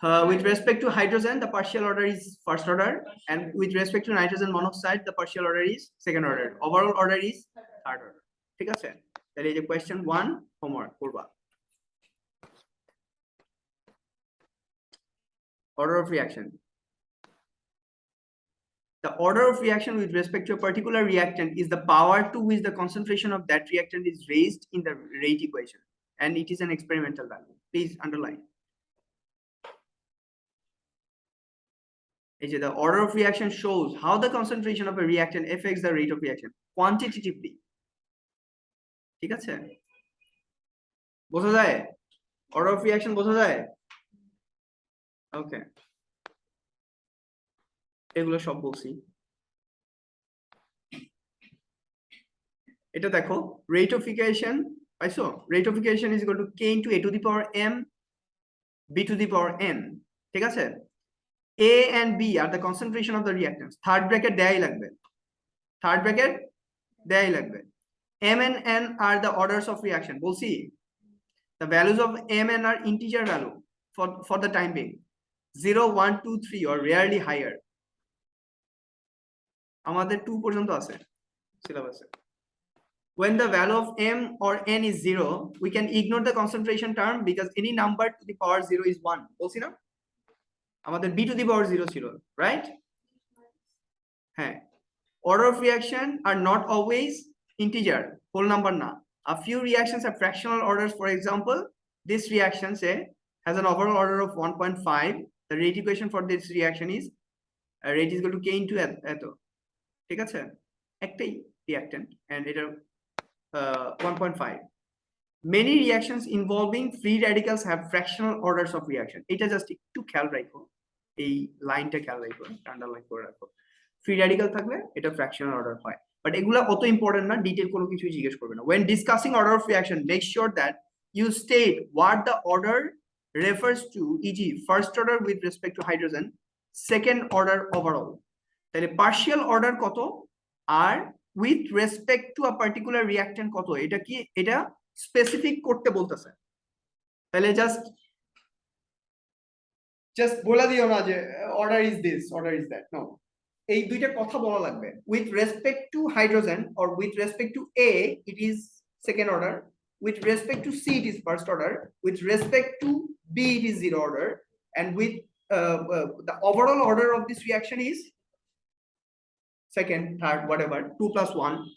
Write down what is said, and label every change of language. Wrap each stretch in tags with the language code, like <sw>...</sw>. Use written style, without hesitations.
<en>With respect to hydrogen, the partial order is first order, and with respect to nitrogen monoxide, the partial order is second order. Overall order is third order.</en> <bn>ঠিক আছে? তাহলে এই যে question 1 homework করবা।</bn> <en>Order of reaction. The order of reaction with respect to a particular reactant is the power to which the concentration of that reactant is raised in the rate equation, and it is an experimental value. Please underline. The order of reaction shows how the concentration of a reactant affects the rate of reaction quantitatively.</en> <bn>ঠিক আছে? বোঝা যায়?</bn> <en>Order of reaction</en> <bn>বোঝা যায়? ওকে, এগুলো সব বলছি। এটা দেখো, rate of equation পাইছো?</bn> <en>Rate of equation is equal to k into a to the power m b to the power n.</en> <bn>ঠিক আছে?</bn> <en>A and B are the concentration of the reactants.</en> <bn>Third bracket দেয়াই লাগবে। Third bracket দেয়াই লাগবে।</bn> <en>M and N are the orders of reaction. বলছি, the values of M and N are integer value for the time being. 0, 1, 2, 3 or rarely higher.</en> <bn>আমাদের 2 পর্যন্ত আছে সিলেবাসে।</bn> <en>When the value of M or N is 0, we can ignore the concentration term because any number to the power 0 is 1.</en> <bn>বলছি না?</bn> <en>আমাদের b to the power 0 ছিল, right? হ্যাঁ, order of reaction are not always integer, whole number na. A few reactions have fractional orders. For example, this reaction say has an overall order of 1.5. The rate equation for this reaction is rate is equal to k into eto.</en> <bn>ঠিক আছে? একটাই reactant and এটা 1.5.</bn> <en>Many reactions involving free radicals have fractional orders of reaction.</en> <bn>এটা just একটু খেয়াল রাখো, এই লাইনটা খেয়াল রাখো, আন্ডারলাইন করে রাখো। ফ্রি র্যাডিক্যাল থাকলে এটা ফ্র্যাকশনাল অর্ডার হয়, বাট এগুলা অত ইম্পর্টেন্ট না, ডিটেইল কোনো কিছু জিজ্ঞেস করবে না।</bn> <en>when discussing order of reaction, make sure that you state what the order refers to, e.g. first order with respect to hydrogen, second order overall.</en> <bn>তাহলে পার্শিয়াল অর্ডার কত আর with respect to a particular reactant কত, এটা কি এটা specific করতে বলতেছে। তাহলে just বলে দিও না যে</bn> <en>Order is this, order is that, no.</en> <bn>এই দুইটা কথা বলা লাগবে।</bn> <en>with respect to hydrogen or with respect to A it is second order, with respect to C it is first order, with respect to B it is zero order, and with the overall order of this reaction is second, third, whatever, 2 plus 1.</en>